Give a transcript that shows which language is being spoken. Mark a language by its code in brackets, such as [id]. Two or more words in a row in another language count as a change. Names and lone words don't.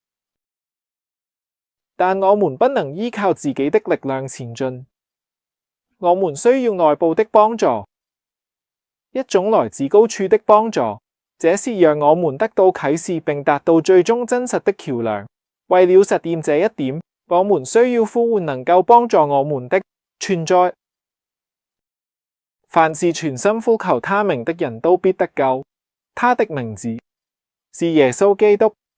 [zh] 但我們不能依靠自己的力量前進，我們需要外部的幫助，一種來自高處的幫助。這是讓我們得到啟示並達到最終真實的橋樑。為了實現這一點，我們需要呼喚能夠幫助我們的存在。凡是全心呼求他名的人都必得救，他的名字是耶穌基督。